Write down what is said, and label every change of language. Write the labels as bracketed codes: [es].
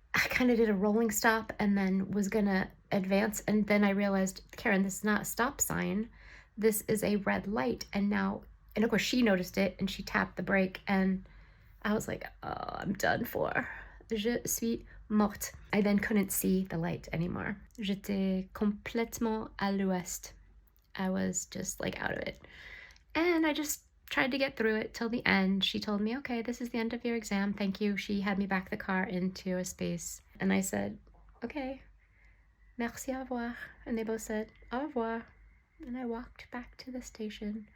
[en] I kind of did a rolling stop and then was gonna advance, and then I realized, Karen, this is not a stop sign. This is a red light. And of course she noticed it and she tapped the brake, and I was like, oh, I'm done for. [fr] Je suis morte. [en] I then couldn't see the light anymore. [fr] J'étais complètement à l'ouest. [en] I was just like out of it. And I just tried to get through it till the end. She told me, okay, this is the end of your exam. Thank you. She had me back the car into a space. And I said, okay, [fr] merci, au revoir. [en] And they both said, [fr] au revoir. [en] And I walked back to the station.